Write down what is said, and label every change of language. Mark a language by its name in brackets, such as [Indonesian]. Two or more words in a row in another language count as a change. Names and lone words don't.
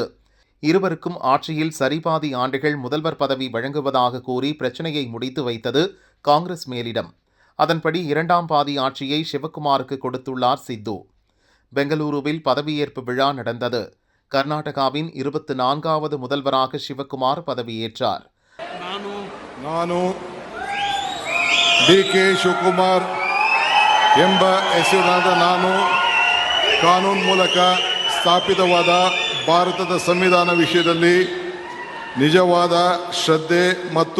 [Tamil] இருவருக்கும் ஆட்சியில் சரிபாதி ஆண்டுகள் முதல்வர் பதவி வழங்குவதாக கூறி பிரச்சனையை முடித்து வைத்தது காங்கிரஸ் மேலிடம். அதன்படி 2ஆம் பாதி ஆட்சியை சிவக்குமாருக்கு கொடுத்துள்ளார் சித்து. பெங்களூருவில் பதவியேற்பு விழா நடந்தது. கர்நாடகாவின் 24வது முதல்வராக சிவக்குமார் பதவியேற்றார். [Kannada] ನಾನು ಡಿ.ಕೆ. ಶಿವಕುಮಾರ್ ಎಂಬ ಹೆಸರಿನಾದ ನಾನು ಕಾನೂನು ಮೂಲಕ ಸ್ಥಾಪಿತವಾದ ಭಾರತದ ಸಂವಿಧಾನ ವಿಷಯದಲ್ಲಿ ನಿಜವಾದ ಶ್ರದ್ಧೆ ಮತ್ತು